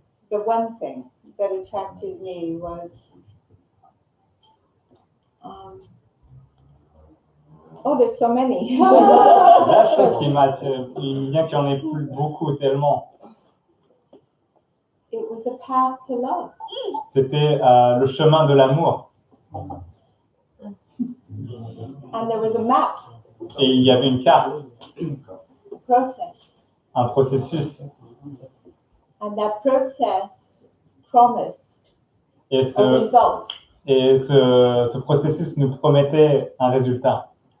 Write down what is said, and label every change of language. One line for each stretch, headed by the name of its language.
English: The one thing that attracted me was, there's so many.
French: La chose qui m'attire, bien qu'il y en ait plus beaucoup tellement,
English: It was a path to love.
French: c'était le chemin de l'amour.
English: And there was a map,
French: Et il y avait une carte,
English: a process.
French: un processus.
English: And that process promised
French: Et
English: a result.
French: ce processus nous promettait un résultat,